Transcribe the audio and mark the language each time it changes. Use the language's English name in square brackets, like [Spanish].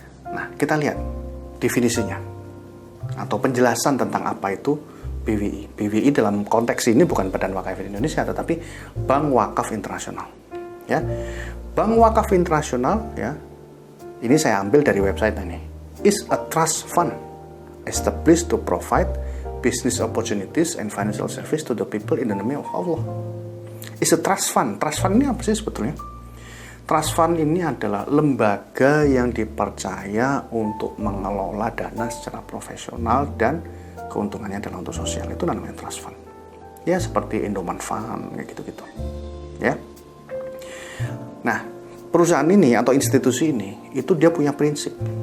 [Indonesian] Nah, kita lihat definisinya atau penjelasan tentang apa itu BWI. BWI dalam konteks ini bukan Badan Wakaf Indonesia, tetapi Bank Wakaf Internasional. Ya, Bank Wakaf Internasional, ya, ini saya ambil dari website ini. [English] Is a trust fund established to provide business opportunities and financial service to the people in the name of Allah. Is a trust fund. [Indonesian] Trust fund ini apa sih sebetulnya? Trust fund ini adalah lembaga yang dipercaya untuk mengelola dana secara profesional dan keuntungannya adalah untuk sosial. Itu namanya trust fund. Ya, seperti Indoman Fund, kayak gitu-gitu. Ya. Nah, perusahaan ini atau institusi ini, itu dia punya prinsip.